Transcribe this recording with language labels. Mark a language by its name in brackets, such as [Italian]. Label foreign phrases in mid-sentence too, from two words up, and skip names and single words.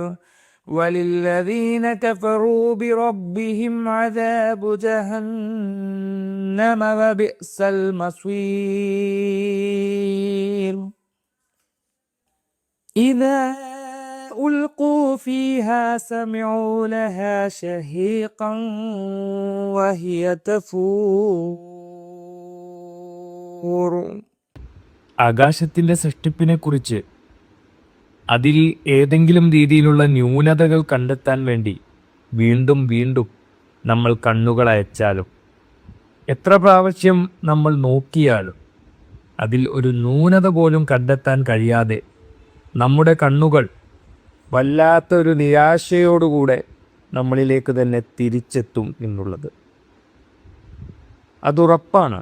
[Arabic] وللذين كفروا بربهم عذاب جهنم وبئس المصير. إذا ألقوا فيها سمعوا لها شهيقا وهي تفور. [Malayalam] ആകാശത്തിൻ്റെ സൃഷ്ടിപ്പിനെക്കുറിച്ച് അതിൽ ഏതെങ്കിലും രീതിയിലുള്ള ന്യൂനതകൾ കണ്ടെത്താൻ വേണ്ടി വീണ്ടും വീണ്ടും നമ്മൾ കണ്ണുകൾ അയച്ചാലും എത്ര പ്രാവശ്യം നമ്മൾ നോക്കിയാലും അതിൽ ഒരു ന്യൂനത പോലും കണ്ടെത്താൻ കഴിയാതെ നമ്മുടെ കണ്ണുകൾ വല്ലാത്തൊരു നിരാശയോടുകൂടെ നമ്മളിലേക്ക് തന്നെ തിരിച്ചെത്തും എന്നുള്ളത് അതുറപ്പാണ്.